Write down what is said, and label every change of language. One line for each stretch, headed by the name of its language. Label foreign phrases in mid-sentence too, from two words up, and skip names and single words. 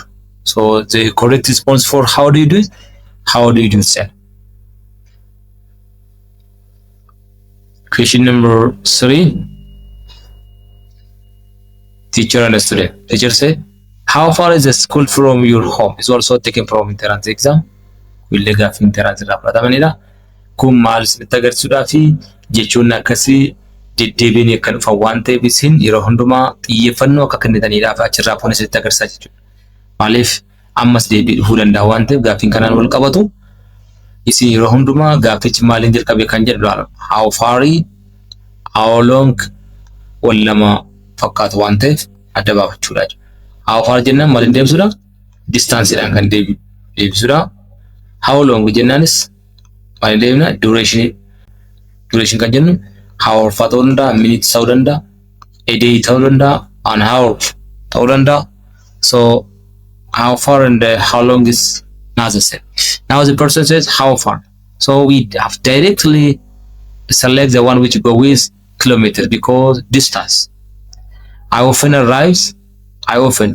English: So the correct response for how do you do is how do you do, sir? Question number 3. Teacher and student. Teacher say, how far is the school from your home? It's also taken from entrance exam.
Oromo: Willee gaaffii entrance irraa fudhatamanidha. Kun maal isinitti agarsiisuudhaa fi jechoonni akkasii deddeebiin akka dhufan waan ta'eef isin yeroo hundumaa xiyyeeffannoo akka kennitaniidhaaf achirraa foon isinitti agarsiisaa jechuudha. Maaliif ammas deebii dhufuu danda'a waan ta'eef gaaffiin kanaan wal qabatu isin yeroo hundumaa gaaffichi maaliin jalqabe kan jedhu
English: how far, how long
Oromo: wal lama fakkaatu waan ta'eef adda baafachuudha.
English: How far
Oromo: jennaan maaliin deebisuudha? Distanceedhaan kan deebisuudha.
English: How long
Oromo: jennaanis maaliin deebina? Duration kan jennu hour ta'uu danda'a, minutes ta'uu danda'a,
English: a day
Oromo: ta'uu danda'a,
English: an hour
Oromo: ta'uu danda'a.
English: So how far and how long is not the same. Now the person says how far. So we have directly select the one which go with kilometers because distance. I often arrives. I often.